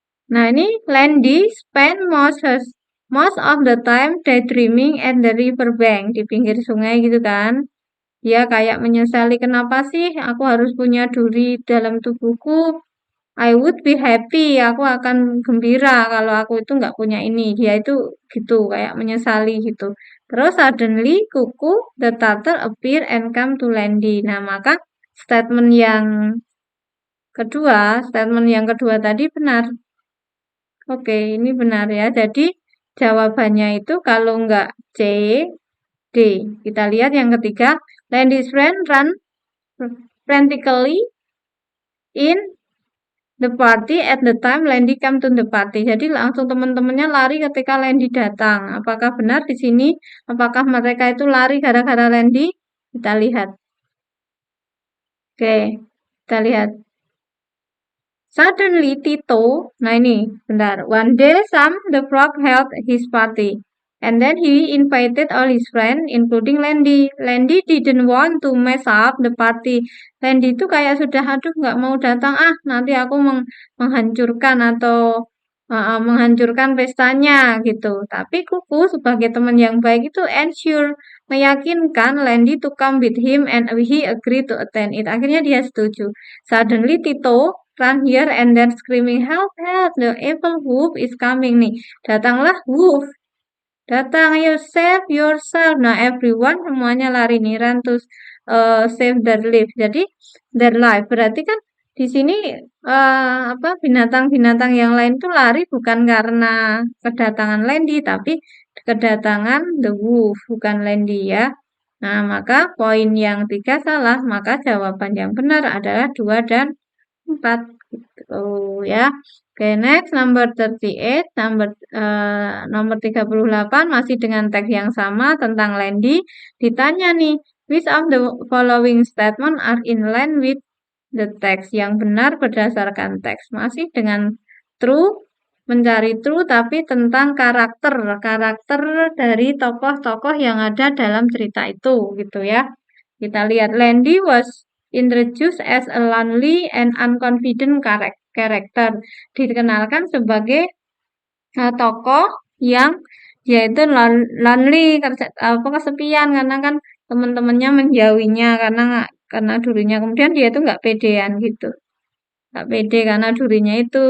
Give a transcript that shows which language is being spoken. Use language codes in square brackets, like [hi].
[en] Nah, ini Landy spend most of the time daydreaming at the riverbank, [id] di pinggir sungai gitu kan. Dia kayak menyesali, kenapa sih aku harus punya duri dalam tubuhku? [en] I would be happy, [id] aku akan gembira kalau aku itu nggak punya ini. Dia itu gitu, kayak menyesali gitu. [en] Terus suddenly Kuku the turtle appear and come to Landy. [id] Nah, maka statement yang kedua tadi benar. Oke, ini benar ya. Jadi jawabannya itu kalau nggak C, D. Kita lihat yang ketiga. [en] Landy's friend run frantically in the party at the time Landy come to the party. [id] Jadi langsung teman-temannya lari ketika Landy datang. Apakah benar di sini? Apakah mereka itu lari gara-gara Landy? Kita lihat. Oke, kita lihat. Suddenly Tito, nah ini benar. [en] One day Sam the frog held his party. And then he invited all his friends, including Landy. Landy didn't want to mess up the party. [id] Landy itu kayak sudah, aduh nggak mau datang, nanti aku menghancurkan atau menghancurkan pestanya gitu. Tapi Kuku sebagai teman yang baik itu ensure, meyakinkan Landy [en] to come with him and he agreed to attend it. [id] Akhirnya dia setuju. [en] Suddenly Tito run here and then screaming, help, help, the evil wolf is coming nih. [id] Datanglah wolf. Datang, ayo [en] save yourself. Nah, everyone [id] semuanya lari nih, [en] run to save their life. [id] Jadi [en] their life [id] berarti kan di sini binatang-binatang yang lain tuh lari bukan karena kedatangan Landy, tapi kedatangan [en] the wolf, [id] bukan Landy ya. Nah, maka poin yang 3 salah, maka jawaban yang benar adalah 2 dan 4 gitu ya. Oke, [en] next number 38, [id] nomor 38 masih dengan teks yang sama tentang Landy. Ditanya nih, [en] which of the following statement are in line with the text? [id] Yang benar berdasarkan teks. Masih dengan true, mencari true tapi tentang karakter dari tokoh-tokoh yang ada dalam cerita itu gitu ya. [en] Kita lihat Landy was introduced as a lonely and unconfident character. [id] Dikenalkan sebagai tokoh yang yaitu lonely, kesepian karena kan teman-temannya menjauhinya karena durinya. Kemudian dia itu nggak pedean gitu. Nggak pede karena durinya itu.